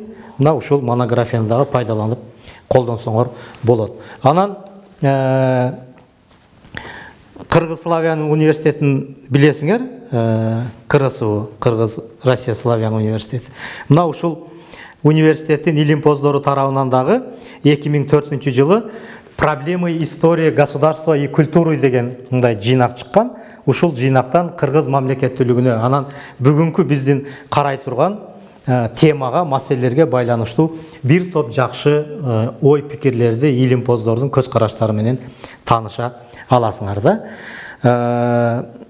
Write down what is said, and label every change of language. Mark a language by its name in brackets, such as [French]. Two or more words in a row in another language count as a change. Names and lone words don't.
[Kyrgyz] Мына ушул монографияны дагы пайдаланып колдонсоңор болот. Анан Кыргыз славян университетин билесиңер, КРСУ, Кыргыз Россия славян университети. Мына ушул университеттин илимпоздору тарабынан дагы 2004 жылы проблемы истории государства и культуры деген мындай жыйнак чыккан. Ушул жыйнактан Кыргыз мамлекеттүүлүгүнө, анан бүгүнкү биздин карай турган темага, маселелерге байланыштуу бир топ жакшы ой пикирлерди илимпоздордун көз караштары менен тааныша аласыңар да.